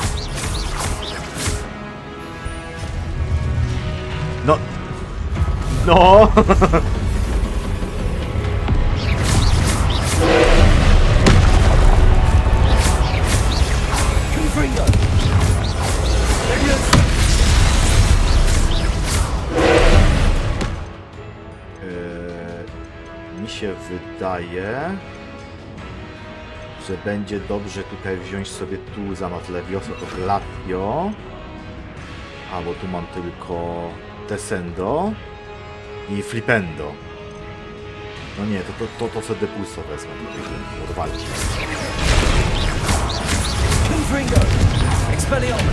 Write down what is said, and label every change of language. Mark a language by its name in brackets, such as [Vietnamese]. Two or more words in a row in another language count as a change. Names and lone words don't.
[Polish] No. No. Confringo! Leviosa! Mi się wydaje, że będzie dobrze tutaj wziąć sobie tu zamiast Leviosa to Glacio. A bo tu mam tylko Descendo i Flipendo. No nie, to sobie Depulso wezmę, odwalcie. Confringo! Expelliarmus!